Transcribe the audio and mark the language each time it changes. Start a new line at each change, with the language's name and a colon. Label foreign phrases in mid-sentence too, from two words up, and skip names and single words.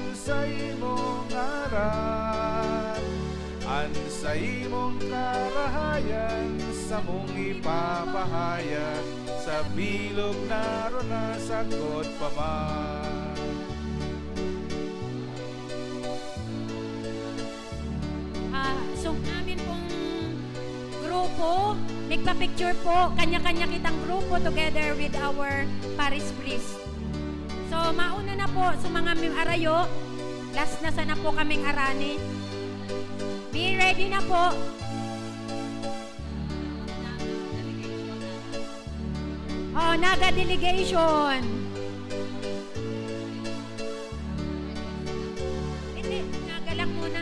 Bikol: sa imong ngaran, an sa imong karahayan, sa mong ipapahayag, sa bilog na rona sakot pa man. So amin pong grupo, nagpa-picture po, kanya-kanya kitang grupo
English: together with our parish priest.
Bikol: So mauna na po sa mga arayo, last na sana po kaming arani.
English: Be ready
Filipino: na po. Oh, Naga delegation. Hindi, Naga lang muna.